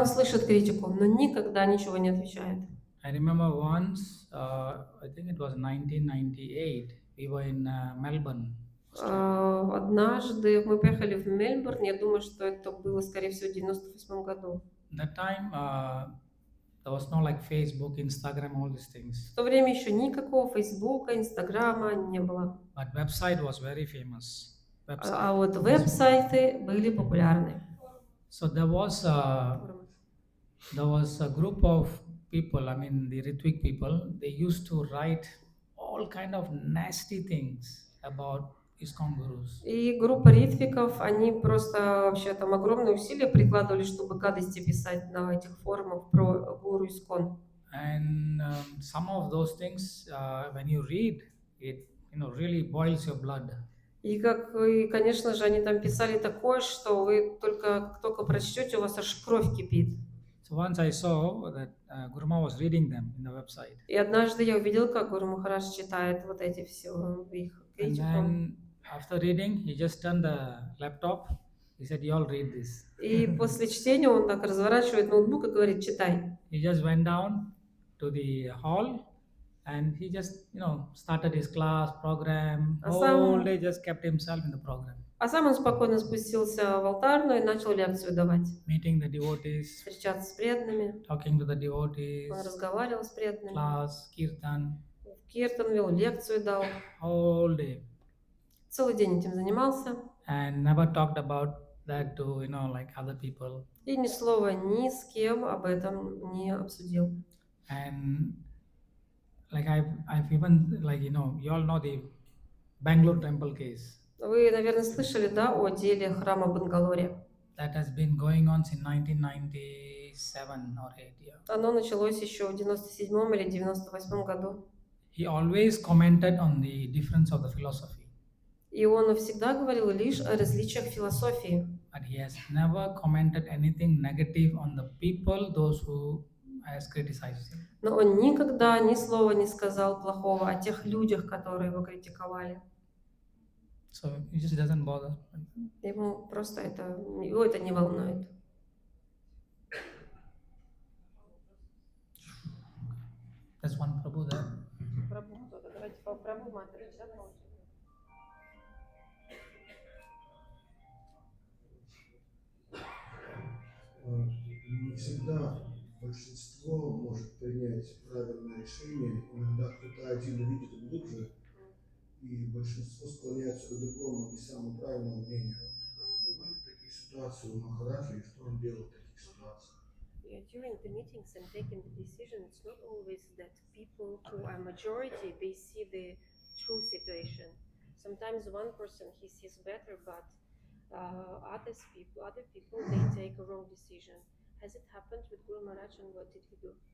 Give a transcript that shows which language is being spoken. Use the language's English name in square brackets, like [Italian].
[Russian] он слышит критику, но никогда ничего не отвечает. [English] I remember once, I think it was 1998, we were in Melbourne. [Russian] Однажды мы поехали в Мельбурн, я думаю, что это было, скорее всего, в 98 году. [English] That time, there was no like Facebook, Instagram, all these things. [Russian] В то время еще никакого Фейсбука, Инстаграма не было. [English] But website was very famous. Website. [Russian] А вот веб-сайты были популярны. [English] So there was a group of people, I mean the Ritwik people, they used to write all kind of nasty things about ISKCON gurus. [Russian] И группа ритвиков, они просто вообще там огромные усилия прикладывали, чтобы гадости писать на этих форумах про гуру ISKCON. [English] And some of those things, when you read, it really boils your blood. [Russian] И конечно же, они там писали такое, что вы как только прочтете, у вас аж кровь кипит. [English] So once I saw that Guruma was reading them in the website. [Russian] И однажды я увидел, как Гуру Махарадж читает вот эти все их [English] And [Russian] критику. [English] then after reading, he just turned the laptop. He said, "You all read this." [Russian] И после чтения он так разворачивает ноутбук и говорит: читай. [English] He just went down to the hall and he just, started his class program. Whole day just kept himself in the program. [Russian] А сам он спокойно спустился в алтарную и начал лекцию давать. [English] meeting the devotees, [Russian] Встречаться с преданными. [English] talking to the [Russian] Он [English] devotees, [Russian] разговаривал с преданными. [English] class, kirtan, [Russian] В Киртан вел, лекцию дал. [English] all day, [Russian] Целый день этим занимался. [English] and never talked about that to like other people. [Russian] И ни слова ни с кем об этом не обсудил. [English] And like I've even you all know the Bangalore temple case [Russian] Вы, наверное, слышали, да, о деле храма в Бангалоре. [English] that has been going on since 1997 or 8 years. [Russian] Оно началось еще в 97 или 98 году. [English] He always commented on the difference of the philosophy, [Russian] И он всегда говорил лишь о различиях философии. [English] but he has never commented anything negative on the people, those who has criticized him. [Russian] Но он никогда ни слова не сказал плохого о тех людях, которые его критиковали. [English] So he just doesn't bother. [Russian] Его просто его это не волнует. [English] There's one Prabhu there. [Russian] Давайте по Прабху Матаджи, да, Не всегда большинство может принять правильное решение. Иногда кто-то один видит глубже, и большинство склоняется к другому, не самому правильному мнению. Бывали такие ситуации у Махараджи, и что он делал в таких ситуациях? [English] During the meetings and taking the decision, it's not always that people who are majority, they see the true situation. Sometimes one person, he sees better, but other people, they take a wrong decision. Has it happened with Guru Maharaj, and what did he do?